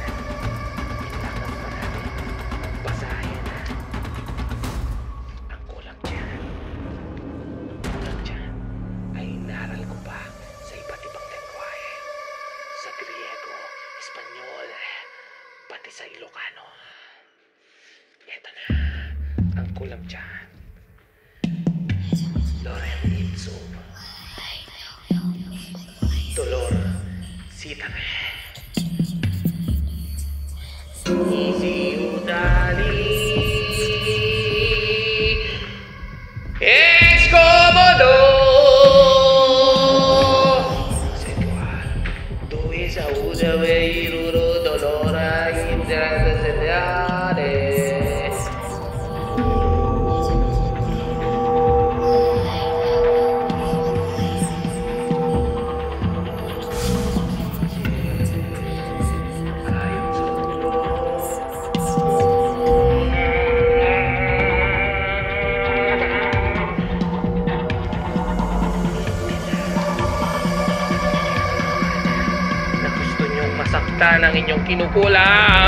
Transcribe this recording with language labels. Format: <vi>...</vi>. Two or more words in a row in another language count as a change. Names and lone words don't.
<tl>Kailangan pa natin basahin ang kulam dyan. Ang kulam dyan ay inaral ko pa sa iba't ibang lengguwahe. Sa Griego, Espanyol, pati sa Ilocano. Ito na ang kulam dyan.</tl> <la>Lorem ipsum. Dolor sitame. Easy udali.</la> <es>Es cómodo. Sexual.</es> <la>Tu is auda veiruro dolora indrasendales.</la> <tl>Ayon sa ulo. Na gusto nyong masaktan ang inyong kinukulam.</tl>